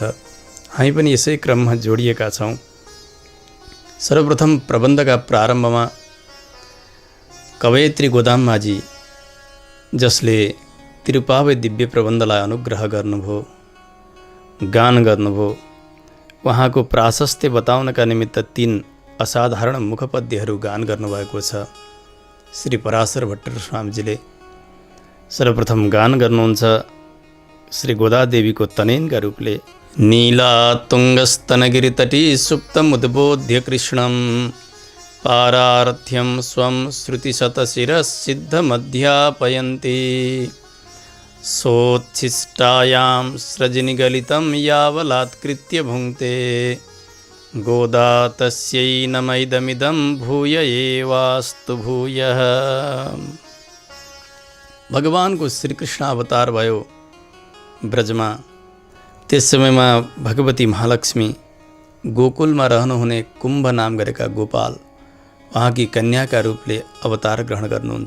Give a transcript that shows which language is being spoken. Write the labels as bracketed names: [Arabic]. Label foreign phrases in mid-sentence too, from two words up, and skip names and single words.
[Nepali] हामी पनि यसै क्रममा जोडिएका छौँ। सर्वप्रथम प्रबन्धका प्रारम्भमा कवयत्री गोदाम्माजी, जसले तिरुप्पावई दिव्य प्रबन्धलाई अनुग्रह गर्नुभयो, गान गर्नुभयो, उहाँको प्राशस्त्य बताउनका निमित्त 3 असाधारण मुखपद्यहरू गान गर्नुभएको छ। श्री पराशर भट्टर स्वामीजीले सर्वप्रथम गान गर्नुहुन्छ श्री गोदादेवीको तनयनका रूपले। [Sanskrit] नीला तुङ्गस्तनगिरितटी सुप्तमुद्बोध्य कृष्णं पारार्थ्यं स्वं श्रुतिशतशिरसिद्धमध्यापयन्ति सोच्छिष्टायां सृजनिगलितं यावलात्कृत्य भुङ्क्ते गोदा तस्यै नमैदमिदं भूय एवास्तु भूयः। [Nepali] भगवानको श्रीकृष्ण अवतार भयो ब्रजमा। त्यस समयमा भगवती महालक्ष्मी गोकुलमा रहनुहुने कुम्भ नाम गरेका गोपाल उहाँकी कन्याका रूपले अवतार ग्रहण गर्नुहुन्छ।